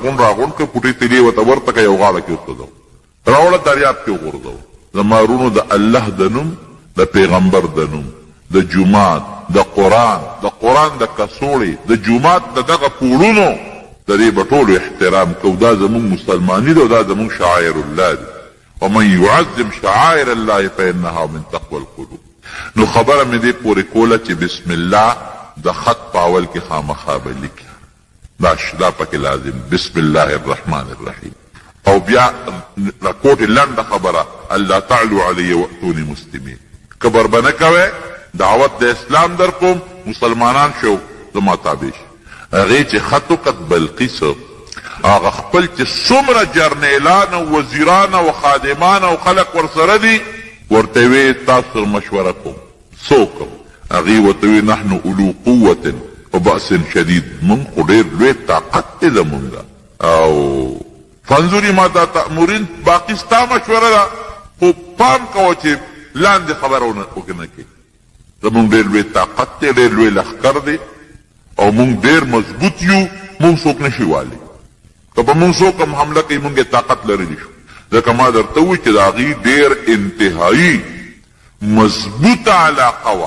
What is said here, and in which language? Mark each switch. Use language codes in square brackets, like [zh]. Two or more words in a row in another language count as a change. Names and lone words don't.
[ps] غونډ راغونډ کړه پوټې تیلې ورته ورته کړه یو غاړه کې وسوځو راوړه دریاب کې وغورځوو. زما وروڼو د الله د نوم د پیغمبر د نوم، د جومات، د قرآن د کڅوړې، د جومات د دغه پوړونو د دې به ټولو احترام کوو. دا زمونږ مسلماني ده او دا زمونږ [ar] شعائر الله [ps] دي. [ar] ومن يعظم شعائر الله فإنها من تقوى القلوب. [ps] نو خبره مې دې پورې کوله چې [ar] بسم الله [ps] د خط په اول کې خامخا به لیکي، دا پکې لازم، [ar] بسم الله الرحمن الرحیم. [ps] او بیا رکوټ لنډه خبره، [ar] الله تعلو علی واتونی مسلمین. [ps] کبر به نه کوئ، دعوت د اسلام در کوم، مسلمانان شو زما تابع شي. هغې چې خط وکت بلقیس، هغه خپل چې څومره جرنیلان او وزیران او خادمان او خلق ورسره دي ورته وی تاسو مشوره کوم. څوک؟ هغې ورته وی [ar] نحن اولو قوة وبأس شدید، [ps] مونږ خو ډېر لوی طاقت دی زمونږ، او [ar] فانظري ماذا تأمرین، [ps] باقي ستا مشوره ده، خو پام کوه چې لاندې خبره وکنه کې. زمونږ ډېر لوی طاقت دی، ډېر لوی لښکر دی او مونږ ډېر مضبوط یو، مونږ څوک نشي والی. که به مونږ څوک هم حمله کوي مونږ طاقت لرلی شو. ځکه ما درته ووایي چې د هغې ډېر انتهایی مضبوطه علاقه وه.